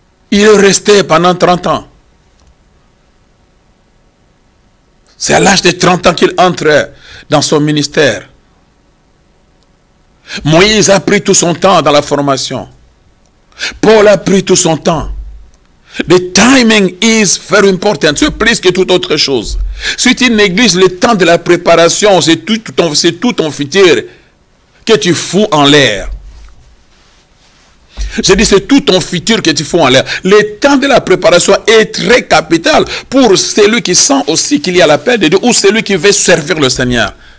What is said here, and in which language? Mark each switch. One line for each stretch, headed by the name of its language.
French: Il est resté pendant 30 ans. C'est à l'âge de 30 ans qu'il entre dans son ministère. Moïse a pris tout son temps dans la formation. Paul a pris tout son temps.
English: The timing is very important.
French: C'est plus que toute autre chose. Si tu négliges le temps de la préparation, c'est tout ton futur que tu fous en l'air. Je dis, c'est tout ton futur que tu fous en l'air. Le temps de la préparation est très capital pour celui qui sent aussi qu'il y a la paix de Dieu ou celui qui veut servir le Seigneur.